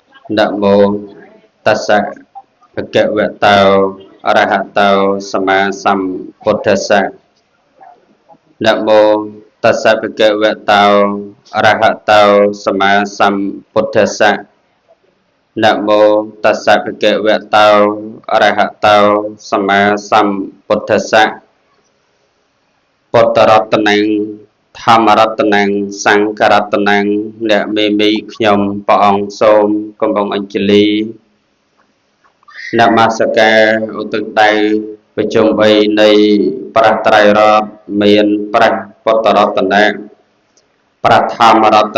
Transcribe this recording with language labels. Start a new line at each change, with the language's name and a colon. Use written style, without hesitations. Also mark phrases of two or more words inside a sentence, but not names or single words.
Pali: Namo tassa bhagavato arahato sama sambuddhassa. Namo tassa bhagavato arahato sama sambuddhassa. Namo tassa bhagavato arahato sama sambuddhassa. ពុទ្ធរតនំធម្មរតនំសង្ឃរតនំ
Khmer: អ្នកមេមីខ្ញុំព្រះអង្គសូមកំពុងអញ្ជលីនមស្ការឧទ្ទិសដៃប្រជុំ3នៃព្រះត្រៃរតន៍មានព្រះពុទ្ធរតនៈព្រះធម្មរត